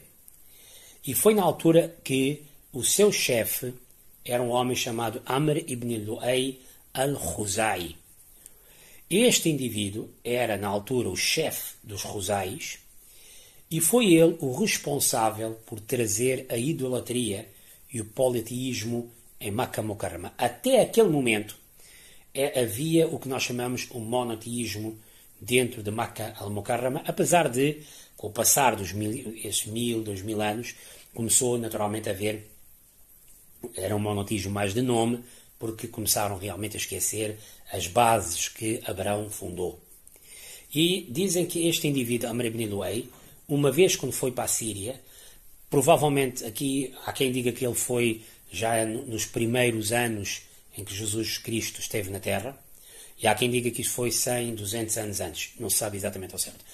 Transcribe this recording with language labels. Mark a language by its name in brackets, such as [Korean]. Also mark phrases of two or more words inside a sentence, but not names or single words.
[Portuguese] E foi na altura que o seu chefe era um homem chamado Amr ibn Lu'ay al-Khuzai. Este indivíduo era, na altura, o chefe dos Khuzais, e foi ele o responsável por trazer a idolatria e o politeísmo em Makkah Mukarrama. Até aquele momento havia o que nós chamamos o monoteísmo dentro de Makkah al-Mukarrama, apesar de, com o passar dos 2000 anos, começou naturalmente a haver, era um monoteísmo mais de nome, porque começaram realmente a esquecer as bases que Abraão fundou. E dizem que este indivíduo, Amr ibn Lu'ay, uma vez quando foi para a Síria, provavelmente aqui há quem diga que ele foi já nos primeiros anos em que Jesus Cristo esteve na Terra, e há quem diga que isso foi 100, 200 anos antes, não se sabe exatamente ao certo.